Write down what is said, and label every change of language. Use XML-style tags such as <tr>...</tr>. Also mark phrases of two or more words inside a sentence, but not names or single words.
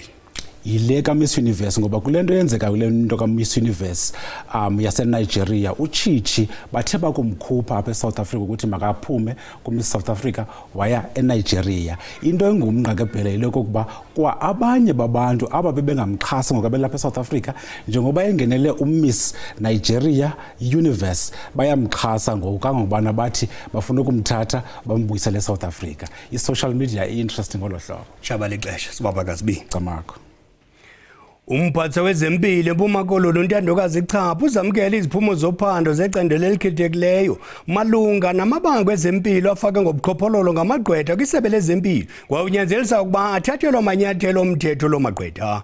<xh>Yile ka Miss Universe ngoba kule nto yenzeka kule nto ka Miss Universe yaseNigeria uChichi bathe bakumkhupha apha eSouth Africa ukuthi makaphume ku Miss South Africa waya eNigeria. Into engumnqa ke Bhele yile kokuba kwa abanye babantu aba bebengamxhasa ngokabelapha eSouth Africa njengoba engenele uMiss Nigeria Universe bayamxhasa ngokangobana bathi bafuna ukumthatha bambuyisele eSouth Africa. I-</xh> <en>social media</en> <xh>i-interesting ngolo hlobo. Shaba lexesha sibaba kaSibi. Camakho. Umphathiswa wezempilo eMpuma Koloni uNtandokazi Chaphu uzamkela iziphumo zophando zecandelo elikhethekileyo malunga namabanga ezempilo afake ngobuqhophololo ngamagqwetha kwisebe lezempilo kwawunyanzelisa ukuba athathelwe amanyathelo omthetho lo magqwetha.</xh>